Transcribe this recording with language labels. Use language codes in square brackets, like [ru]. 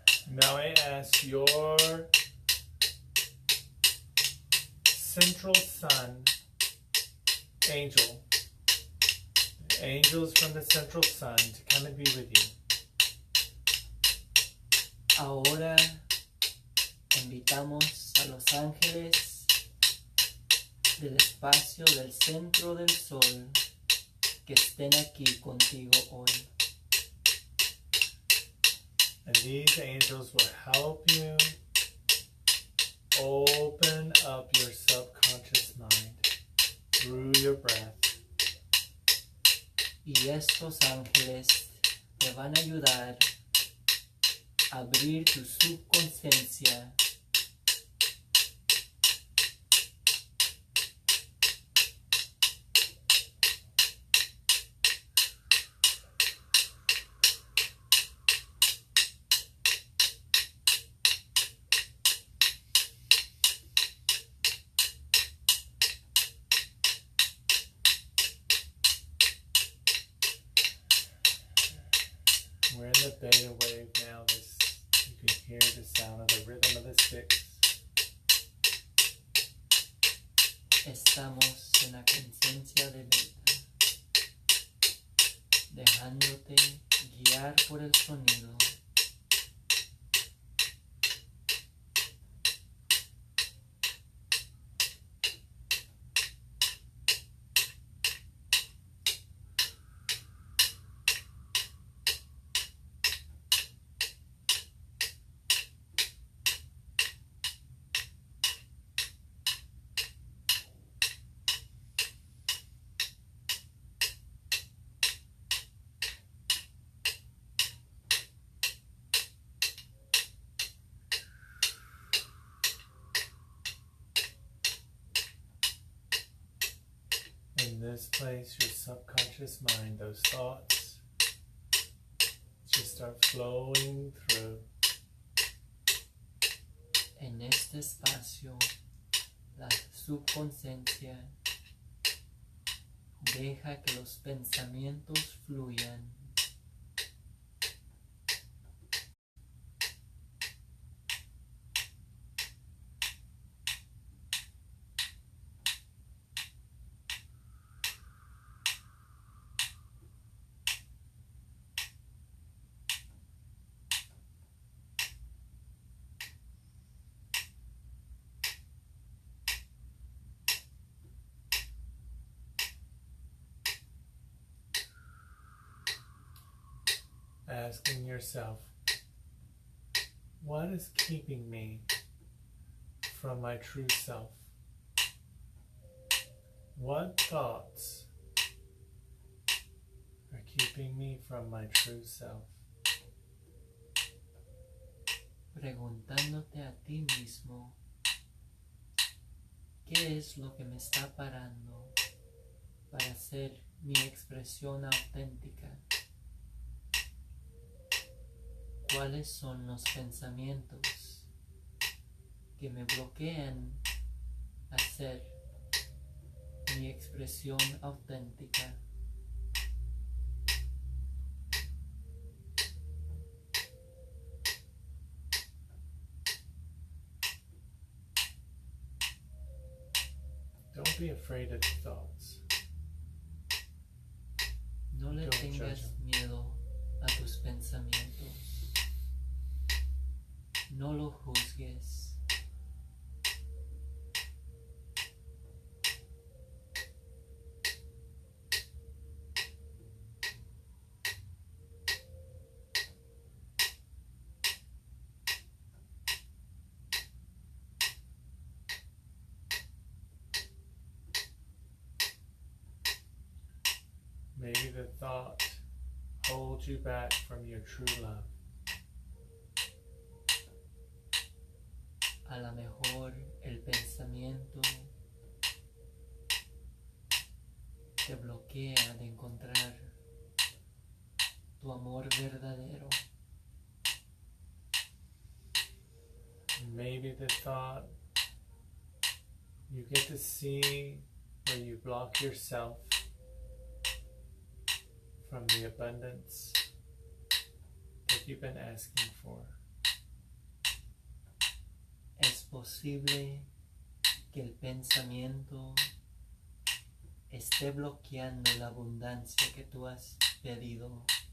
[en] Now I ask your central sun angel, angels from the central sun, to come and be with you. [es] Ahora invitamos a los ángeles del espacio del centro del sol que estén aquí contigo hoy. [en] And these angels will help you open up your subconscious mind through your breath. [es] Y estos ángeles te van a ayudar a abrir tu subconsciencia [en] We're in the beta wave now. You can hear the sound of the rhythm of the sticks. [es] Estamos en la conciencia de beta, dejándote guiar por el sonido. [en] In this place, your subconscious mind, those thoughts just start flowing through. [es] En este espacio, la subconsciencia deja que los pensamientos fluyan. [en] asking yourself, what is keeping me from my true self? What thoughts are keeping me from my true self? [es] Preguntándote a ti mismo, ¿qué es lo que me está parando para ser mi expresión auténtica? ¿Cuáles son los pensamientos que me bloquean a ser mi expresión auténtica? [en] Don't be afraid of the thoughts. [es] No le [en] Don't judge [es] tengas [en] them. [es] miedo a tus pensamientos. No lo juzgues. [en] Maybe the thought holds you back from your true love. [es] A lo mejor el pensamiento te bloquea de encontrar tu amor verdadero. [en] Maybe the thought, you get to see where you block yourself from the abundance that you've been asking for. [es] Es posible que el pensamiento esté bloqueando la abundancia que tú has pedido.